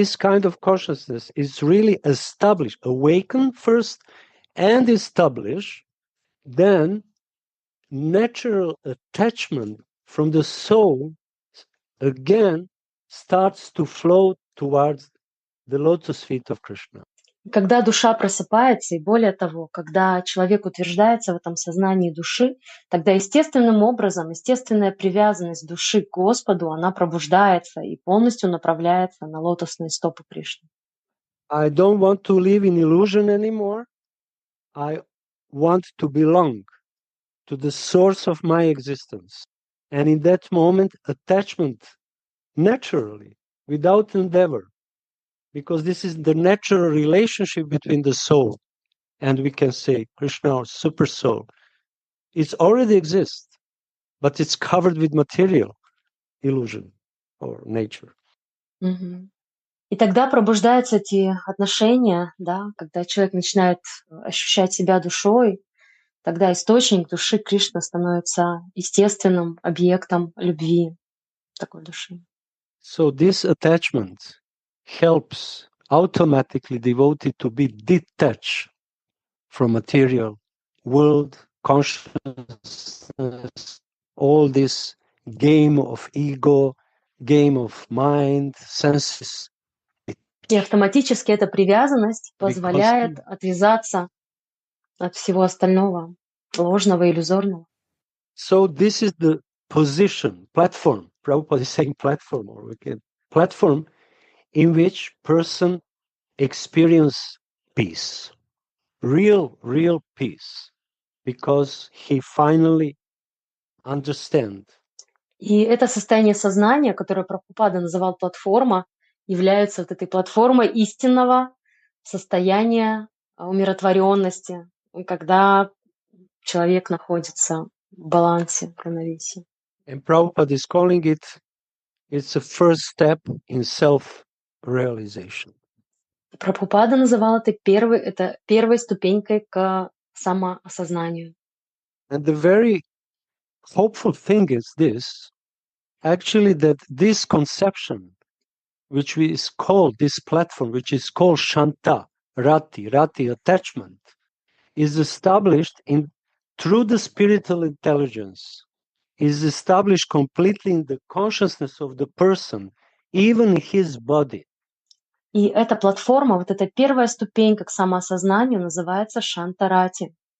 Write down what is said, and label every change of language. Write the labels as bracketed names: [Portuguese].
[English] kind of consciousness is really established, awakened first and established, then natural attachment from the soul again starts to flow towards the lotus feet of Krishna. [Russian] Когда душа просыпается, и более того, когда человек утверждается в этом сознании души, тогда естественным образом, естественная привязанность души к Господу, она пробуждается и полностью направляется на лотосные стопы Кришны. [English] I don't want to live in illusion anymore. I want to belong to the source of my existence. And in that moment, attachment naturally, without endeavor, because this is the natural relationship between the soul and we can say Krishna or super soul. It already exists, but it's covered with material illusion or nature. Мгм. [Russian] И тогда пробуждаются эти отношения, да, когда человек начинает ощущать себя душой, тогда источник души Кришна становится естественным объектом любви такой души. [English] So this attachment helps automatically devotee to be detached from material world, consciousness, all this game of ego, game of mind, senses. [Russian] И автоматически эта привязанность [English] Because [Russian] позволяет отвязаться от всего остального, ложного, иллюзорного. [English] so this is the position, platform. Prabhupada is saying platform, or we can platform in which person experience peace, real peace, because he finally understand. [Russian] И это состояние сознания, которое Прабхупада называл платформа, является вот этой платформой истинного состояния умиротворенности, когда человек находится в балансе, в равновесии. [English] And Prabhupada is calling it, it's a first step in self-realization. [Russian] Прабхупада называл это первой ступенькой к самоосознанию. [English] And the very hopeful thing is this, actually, that this conception, which is called, this platform, which is called Shanta, Rati attachment, is established through the spiritual intelligence, is established completely in the consciousness of the person, even his body. [Russian] И эта платформа, вот эта первая ступенька к самоосознанию называется Шантарати.